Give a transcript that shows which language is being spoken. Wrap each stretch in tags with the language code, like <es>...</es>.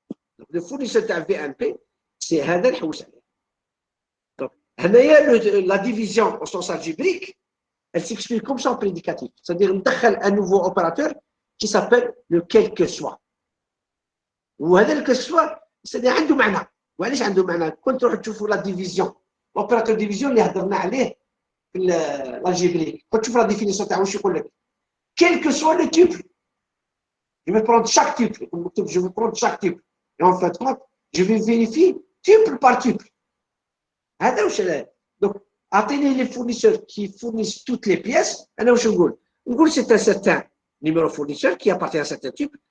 <fr>Donc le fournisseur تاع VNP c'est هذا اللي نحوس عليه. Donc la division au sens algébrique, elle s'explique comme ça en prédicatif. C'est-à-dire ندخل un nouveau opérateur qui s'appelle le quel que soit. وهذا le quel que soit, c'est-à-dire عنده معنى.</fr> <ar>وعلاش عنده معنى؟ كنت تروحوا تشوفوا la division. L'opérateur division اللي هضرنا عليه في l'algébrique. كنت تشوف la définition تاعو واش يقول لك.</ar> <fr>Quel que soit le type, je vais prendre chaque type. Je vais prendre chaque type. Et en fait, je vais vérifier tuple par tuple. Donc, atteignez les fournisseurs qui fournissent toutes les pièces. C'est un certain numéro fournisseur qui appartient à un certain type.</fr>